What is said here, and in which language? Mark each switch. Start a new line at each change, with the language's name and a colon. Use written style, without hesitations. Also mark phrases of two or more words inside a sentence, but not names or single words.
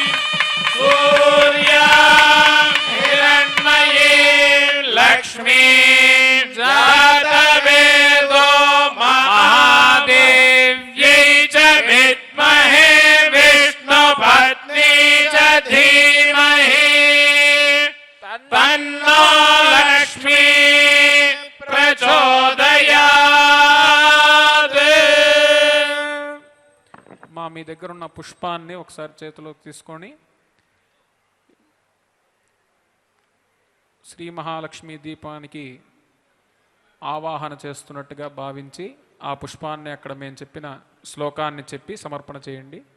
Sanskrit: सूर्यां हिरण्मयीं लक्ष्मीं जातवेदो महादेव्यै च विद्महे विष्णुपत्नी च धीमहि तन्नो लक्ष्मी प्रचोदयात्।
Telugu: మీ దగ్గర ఉన్న పుష్పాన్ని ఒకసారి చేతిలోకి తీసుకొని శ్రీ మహాలక్ష్మి దీపానికి ఆవాహన చేస్తున్నట్టుగా భావించి ఆ పుష్పాన్ని అక్కడ మేము చెప్పిన శ్లోకాన్ని చెప్పి సమర్పణ చేయండి.